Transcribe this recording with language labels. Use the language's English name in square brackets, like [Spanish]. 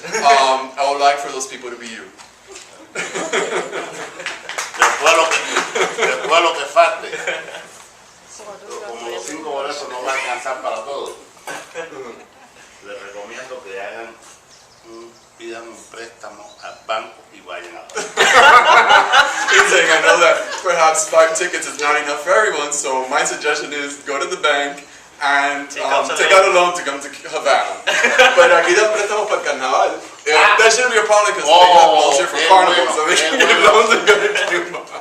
[English] I would like for those people to be you. [Spanish] Después lo que falte, como los 5 boletos no va a alcanzar para todos, les recomiendo que pidan un préstamo al banco y vayan a [English] He's saying, I know that perhaps 5 tickets is not enough for everyone, so my suggestion is go to the bank and take out a loan to come to Havana. [Spanish] But aquí dan préstamos para el carnaval. [English] That shouldn't be a problem because they have loans here for carnival, so they can get loans and go to Cuba.